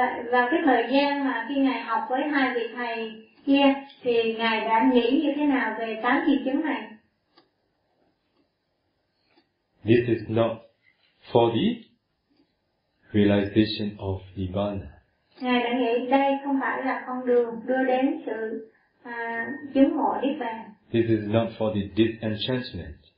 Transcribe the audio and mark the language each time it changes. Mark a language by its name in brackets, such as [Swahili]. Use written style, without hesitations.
[Vietnamese] Và cái thời gian mà khi ngài học với hai vị thầy kia thì ngài đã nghĩ như thế nào về 8 thiền chứng này? [English] This is not for the realization of Nibbana. [Vietnamese] Ngài đã nghĩ đây không phải là con đường đưa đến sự chứng ngộ niết bàn. [English] This is not for the disenchantment.